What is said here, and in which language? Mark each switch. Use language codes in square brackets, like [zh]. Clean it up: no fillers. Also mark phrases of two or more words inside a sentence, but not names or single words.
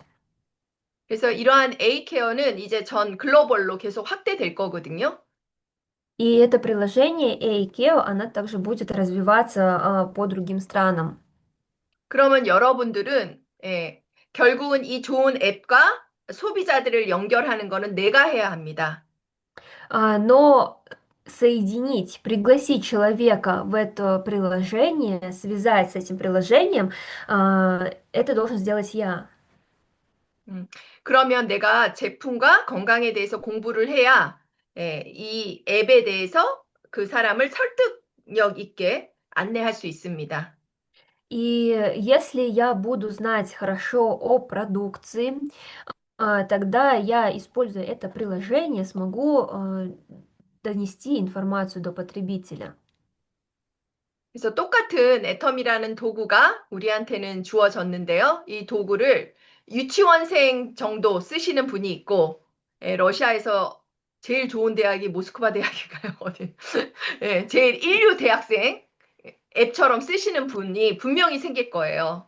[ko] 그래서 이러한 A케어는 이제 전 글로벌로 계속 확대될 거거든요. [ru] И это приложение AIKEO, она также будет развиваться по другим странам. [ko] 그러면 여러분들은 결국은 이 좋은 앱과 소비자들을 연결하는 거는 내가 해야 합니다. [ru] Но соединить, пригласить человека в это приложение, связать с этим приложением, это должен сделать я. [ko] 그러면 내가 제품과 건강에 대해서 공부를 해야 이 앱에 대해서 그 사람을 설득력 있게 안내할 수 있습니다. [ru] И если я буду знать хорошо о продукции, тогда я, используя это приложение, смогу донести информацию до потребителя. [ko] 그래서 똑같은 애텀이라는 도구가 우리한테는 주어졌는데요. 이 도구를 유치원생 정도 쓰시는 분이 있고, 러시아에서 제일 좋은 대학이 모스크바 대학인가요? 어디? 제일 인류 대학생 앱처럼 쓰시는 분이 분명히 생길 거예요.